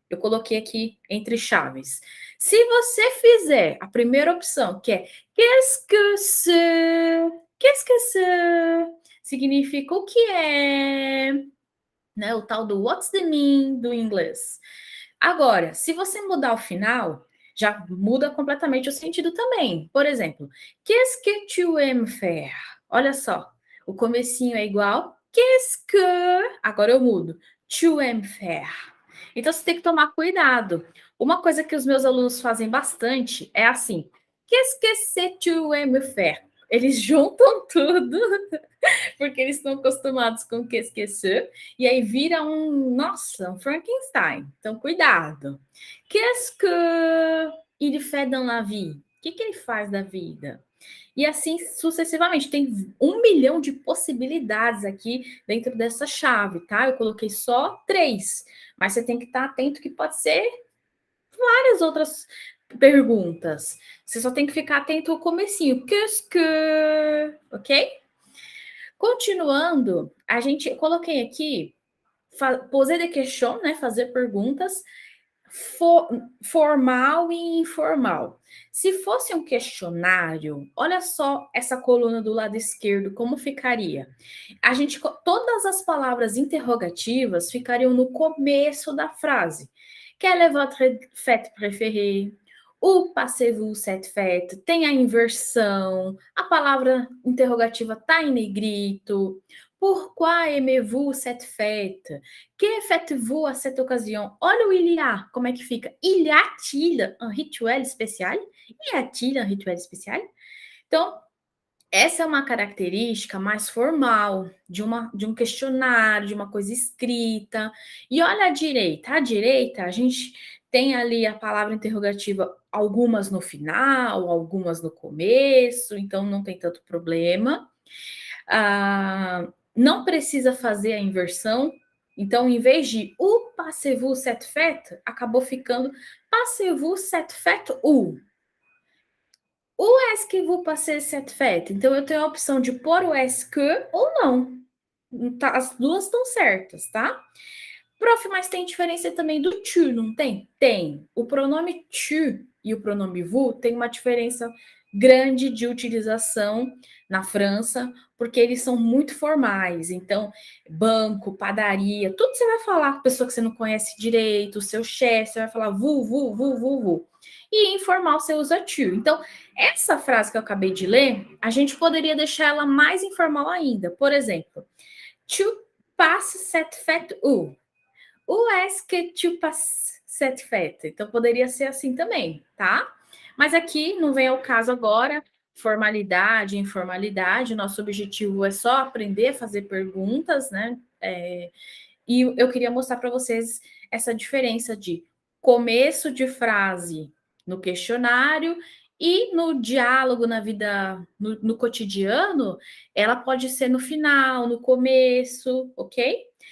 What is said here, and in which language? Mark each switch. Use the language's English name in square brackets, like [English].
[Portuguese] Eu coloquei aqui entre chaves. Se você fizer a primeira opção, que é [French] qu'est-ce que c'est? Qu'est-ce que c'est? [Portuguese] Significa o que é, né? O tal do [English] what's the mean [Portuguese] do inglês. Agora, se você mudar o final, já muda completamente o sentido também. Por exemplo, [French] qu'est-ce que tu aimes faire? [Portuguese] Olha só, o comecinho é igual. [French] Qu'est-ce que... [Portuguese] Agora eu mudo. [French] Tu aimes faire. [Portuguese] Então, você tem que tomar cuidado. Uma coisa que os meus alunos fazem bastante é assim. [French] Qu'est-ce que c'est tu aimes faire? [Portuguese] Eles juntam tudo porque eles estão acostumados com o que esquecer, e aí vira nossa, um Frankenstein. Então, cuidado. [French] Qu'est-ce que il fait dans la vie? [Portuguese] O que ele faz da vida? E assim sucessivamente. Tem 1 milhão de possibilidades aqui dentro dessa chave, tá? Eu coloquei só 3, mas você tem que estar atento que pode ser várias outras perguntas. Você só tem que ficar atento ao comecinho. [French] Qu'est-ce que... [Portuguese] Ok? Continuando, eu coloquei aqui, [French] poser des questions, [Portuguese] né, fazer perguntas, formal e informal. Se fosse um questionário, olha só essa coluna do lado esquerdo, como ficaria? Todas as palavras interrogativas ficariam no começo da frase. [French] Quelle est votre fête préférée? O passez-vous cette fête? [Portuguese] Tem a inversão, a palavra interrogativa está em negrito. [French] Pourquoi aimez-vous cette fête? Que faites-vous à cette occasion? [Portuguese] Olha o il y a, como é que fica? [French] Il y a-t-il un rituel spécial? Y a-t-il un rituel spécial? [Portuguese] Então, essa é uma característica mais formal, de um questionário, de uma coisa escrita. E olha à direita a gente tem ali a palavra interrogativa, algumas no final, algumas no começo, então não tem tanto problema. Não precisa fazer a inversão, então em vez de [French] o passez-vous cette fête, [Portuguese] acabou ficando [French] passez-vous cette fête ou. O est-ce que vous passez cette fête? [Portuguese] Então, eu tenho a opção de pôr o est-ce que ou não. Tá, as duas estão certas, tá? Prof, mas tem diferença também do tu, não tem? Tem. O pronome tu e o pronome vous tem uma diferença grande de utilização na França, porque eles são muito formais. Então, banco, padaria, tudo você vai falar com pessoa que você não conhece direito, o seu chefe, você vai falar vous. E informal você usa tu. Então, essa frase que eu acabei de ler, a gente poderia deixar ela mais informal ainda. [French] Por exemplo, tu passes cette fête où? Où est-ce que tu passes cette fête? [Portuguese] Então, poderia ser assim também, tá? Mas aqui não vem ao caso agora, formalidade, informalidade. Nosso objetivo é só aprender a fazer perguntas, né? E eu queria mostrar para vocês essa diferença de começo de frase no questionário e no diálogo, na vida, no cotidiano, ela pode ser no final, no começo, ok?